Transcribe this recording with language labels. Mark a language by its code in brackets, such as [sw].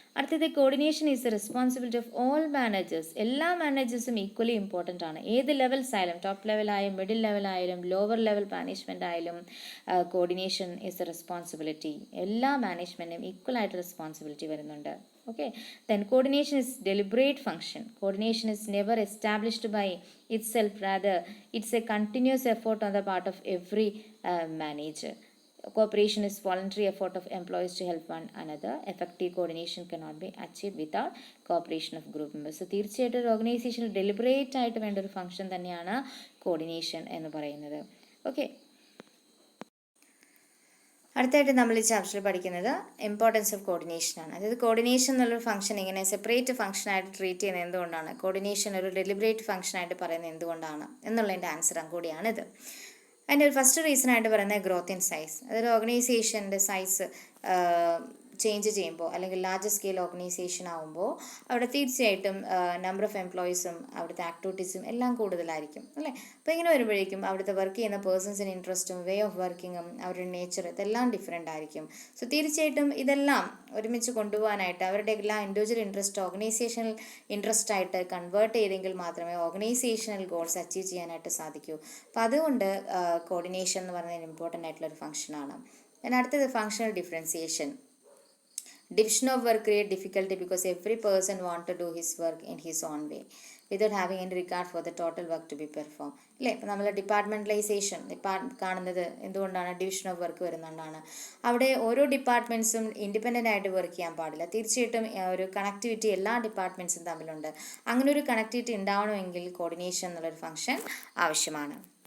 [ml] അടുത്തത്, [en] Coordination is the responsibility of all managers. [ml] എല്ലാ മാനേജേഴ്സും equally important ആണ്. ഏത് ലെവൽസ് ആയാലും, top ലെവലായാലും middle ലെവലായാലും lower level management ആയാലും [en] Coordination is the responsibility. [ml] എല്ലാ മാനേജ്മെൻറ്റിനും ഈക്വലായിട്ട് റെസ്പോൺസിബിലിറ്റി വരുന്നുണ്ട്. [en] Okay, then coordination is deliberate function. Coordination is never established by itself, rather it's a continuous effort on the part of every manager. Cooperation is voluntary effort of employees to help one another. Effective coordination cannot be achieved without cooperation of group members. [ml] So തീർച്ചയായിട്ടും ഒരു ഓർഗനൈസേഷനിൽ deliberate ആയിട്ട് വേണ്ട ഒരു function തന്നെയാണ് coordination എന്ന് പറയുന്നത്. Okay, അടുത്തായിട്ട് നമ്മൾ ഈ ചാപ്റ്ററിൽ പഠിക്കുന്നത് ഇമ്പോർട്ടൻസ് ഓഫ് കോർഡിനേഷനാണ്. അതായത് കോർഡിനേഷൻ എന്നുള്ളൊരു ഫംഗ്ഷൻ ഇങ്ങനെ സെപ്പറേറ്റ് ഫംഗ്ഷനായിട്ട് ട്രീറ്റ് ചെയ്യുന്നത് എന്തുകൊണ്ടാണ്, കോർഡിനേഷൻ ഒരു ഡെലിബറേറ്റ് ഫംഗ്ഷനായിട്ട് പറയുന്നത് എന്തുകൊണ്ടാണ് എന്നുള്ളതിൻ്റെ ആൻസറും കൂടിയാണിത്. അതിൻ്റെ ഒരു ഫസ്റ്റ് റീസൺ ആയിട്ട് പറയുന്നത് ഗ്രോത്ത് ഇൻ സൈസ്. അതൊരു ഓർഗനൈസേഷൻ്റെ സൈസ് ചേഞ്ച് ചെയ്യുമ്പോൾ അല്ലെങ്കിൽ ലാർജ് സ്കെയിൽ ഓർഗനൈസേഷൻ ആകുമ്പോൾ അവിടെ തീർച്ചയായിട്ടും നമ്പർ ഓഫ് എംപ്ലോയീസും അവിടുത്തെ ആക്ടിവിറ്റീസും എല്ലാം കൂടുതലായിരിക്കും അല്ലേ. അപ്പോൾ ഇങ്ങനെ വരുമ്പോഴേക്കും അവിടുത്തെ വർക്ക് ചെയ്യുന്ന പേഴ്സൺസിൻ്റെ ഇൻട്രസ്റ്റും വേ ഓഫ് വർക്കിങ്ങും അവരുടെ നേച്ചർ ഇതെല്ലാം ഡിഫറെൻ്റ് ആയിരിക്കും. സോ തീർച്ചയായിട്ടും ഇതെല്ലാം ഒരുമിച്ച് കൊണ്ടുപോകാനായിട്ട് അവരുടെ എല്ലാ ഇൻഡിവിജ്വൽ ഇൻട്രസ്റ്റ് ഓർഗനൈസേഷണൽ ഇൻട്രസ്റ്റ് ആയിട്ട് കൺവേർട്ട് ചെയ്തെങ്കിൽ മാത്രമേ ഓർഗനൈസേഷണൽ ഗോൾസ് അച്ചീവ് ചെയ്യാനായിട്ട് സാധിക്കൂ. അപ്പോൾ അതുകൊണ്ട് കോർഡിനേഷൻ എന്ന് പറയുന്നത് ഇമ്പോർട്ടൻ്റ് ആയിട്ടുള്ളൊരു ഫംഗ്ഷനാണ്. പിന്നെ അടുത്തത് functional differentiation. [en] Division of work create difficulty because every person want to do his work in his own way without having any regard for the total work to be performed. [ml] അല്ലേ, ഇപ്പം നമ്മൾ ഡിപ്പാർട്ട്മെൻറ്റലൈസേഷൻ കാണുന്നത് എന്തുകൊണ്ടാണ്, division of work വരുന്നതുകൊണ്ടാണ്. അവിടെ ഓരോ ഡിപ്പാർട്ട്മെൻറ്റ്സും independent ആയിട്ട് work ചെയ്യാൻ പാടില്ല. തീർച്ചയായിട്ടും ഒരു കണക്ടിവിറ്റി എല്ലാ ഡിപ്പാർട്ട്മെൻറ്റ്സും തമ്മിലുണ്ട്. അങ്ങനെ ഒരു കണക്ടിവിറ്റി ഉണ്ടാവണമെങ്കിൽ കോർഡിനേഷൻ എന്നുള്ളൊരു ഫംഗ്ഷൻ ആവശ്യമാണ്.